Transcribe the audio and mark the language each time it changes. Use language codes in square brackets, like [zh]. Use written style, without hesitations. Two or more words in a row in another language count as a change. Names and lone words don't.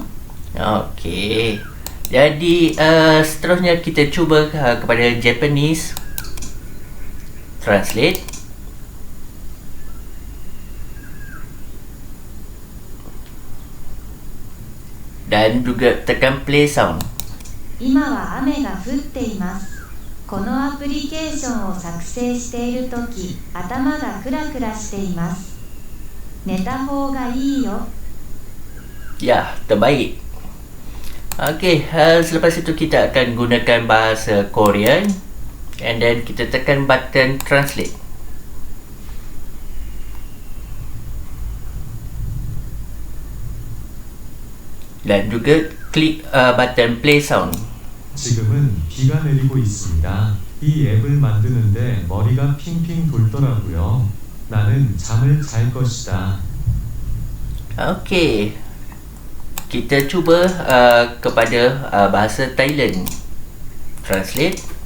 [ms] Okey, jadi seterusnya kita cuba kepada Japanese. Translate. Dan juga tekan play sound. [ja] 今は雨が降っています。このアプリケーションを作成しているとき、頭がクラクラしています。寝た方がいいよ。 [ms] Ya, terbaik. Okey, selepas itu kita akan gunakan bahasa Korean. [en] And then [ms] kita tekan button translate. Dan juga klik button play sound. [ko] 지금은 비가 내리고 있습니다. 이 앱을 만드는데 머리가 핑핑 돌더라고요. 나는 잠을 잘 것이다. [ms] Okey, kita cuba kepada bahasa Thailand. Translate.